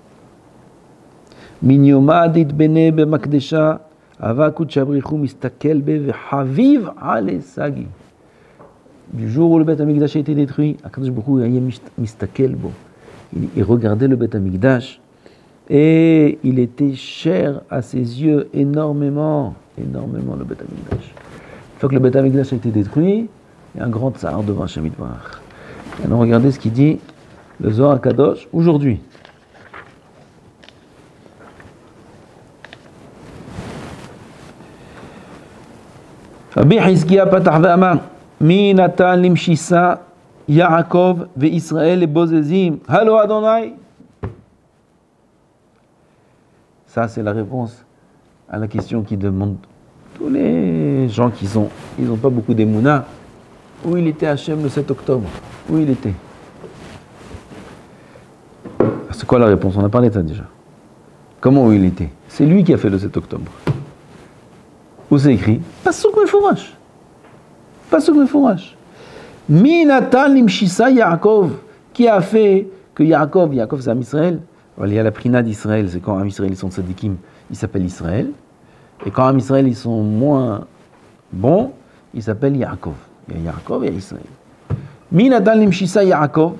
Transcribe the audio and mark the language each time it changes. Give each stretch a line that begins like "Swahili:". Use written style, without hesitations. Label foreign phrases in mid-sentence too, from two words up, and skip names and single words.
French: Du jour où le Beth Amikdash a été détruit, il regardait le Beth Amikdash et il était cher à ses yeux énormément le Beth Amikdash. Une fois que le Beth Amikdash a été détruit, il y a un grand tsar devant Hashem Yitbarach. Alors regardez ce qu'il dit le Zohar Kadosh aujourd'hui.
Hebrew: רבי חזקיה פתח ואמר, מי נתן למשיסה יעקב וישראל את בוזזים, הלא אדני.
French: Ça, c'est la réponse à la question qui demande tous les gens qui ils n'ont pas beaucoup d'émouna. Où il était Hachem le 7 octobre? Où il était? C'est quoi la réponse? On a parlé de ça déjà. Comment où il était? C'est lui qui a fait le 7 octobre. Où c'est écrit?
Hebrew: פסוק מפורש. פסוק מפורש. מי נתן למשיסה יעקב.
French: Qui a fait que Yaakov c'est Am Israël. Il y a la prina d'Israël, c'est quand Am Israël ils sont tzadikim, ils s'appellent Israël. Et quand Am Israël ils sont moins bons, ils s'appellent Yaakov. Il y a Yaakov et il y a Israël.
Hebrew: מי נתן למשיסה יעקב.